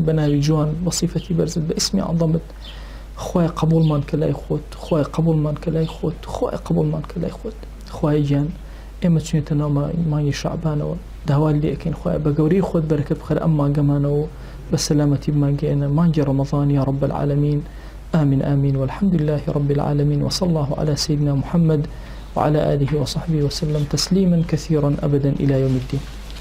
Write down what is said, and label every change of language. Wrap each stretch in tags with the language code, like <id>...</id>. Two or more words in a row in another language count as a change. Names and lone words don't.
<ckb>بە ناوی جوان بە صیفەتی بەرزت بە ئیسمی عەظەمت خوای قبولمان کە لای خۆت خوای قبولمان کە لای خۆت خوای قبولمان کە لای خۆت خوای جان ئێمە چونێتە ناو مانگی شەعبانەوە داوا لێ ئەکەین خوای بە گەورەی خۆت بەرەکەت بخەرە ئەم مانگەمانەوە بە سەلامەتی بمانگەێنە مانگی ڕەمەضان</ckb> <ar>یا رب العالمین آمين آمين والحمد لله رب العالمين وصلى الله على سيدنا محمد وعلى آله وصحبه وسلم تسليما كثيرا أبدا إلى يوم الدين.</ar>